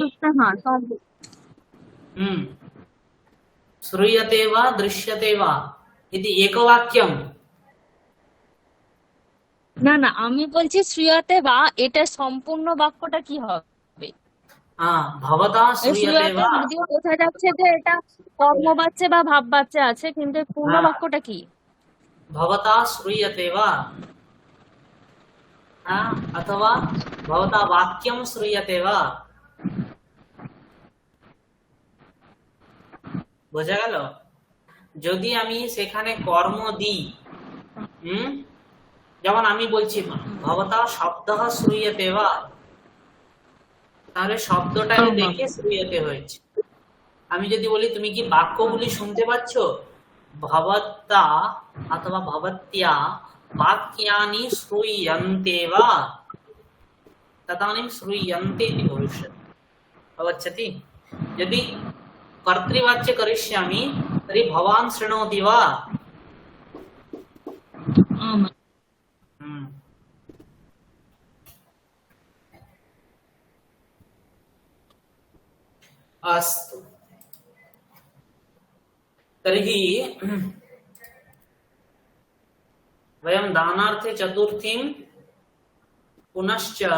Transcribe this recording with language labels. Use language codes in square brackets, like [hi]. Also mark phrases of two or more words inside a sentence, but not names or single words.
[sa] श्रूयते वा दृश्यते वा इति एकवाक्यम्। [bn] না না, আমি বলছি [sa] শ্রুয়তে বা [bn] এটা সম্পূর্ণ বাক্যটা কি হবে? [sa] भवता श्रूयते वा, [bn] যদিও বোঝা যাচ্ছে যে এটা কর্মবাচ্যে বা ভাববাচ্যে আছে, কিন্তু পূর্ণ বাক্যটা কি? [sa] भवता श्रूयते वा अथवा भवता वाक्यं श्रूयते वा? [bn] বোঝা গেল? যদি আমি সেখানে কর্ম দিই, যেমন আমি বলছি [sa] ভবতা শব্দঃ শ্রূয়তে वा, [bn] তাহলে শব্দটাকে দেখে শ্রূয়তে হয়েছে। আমি যদি বলি তুমি কি বাক্যগুলি শুনতে পাচ্ছ, [sa] ভবতা অথবা ভবত্যা वाक्यानि श्रूयन्ते वा, तदानीं श्रूयन्ते इति भविष्यति। अवगच्छति? यदि कर्तृवाच्य करिष्यामि तर्हि भवान् शृणोति वा? अस्तु, तर्हि वयं दानार्थे चतुर्थीं पुनश्च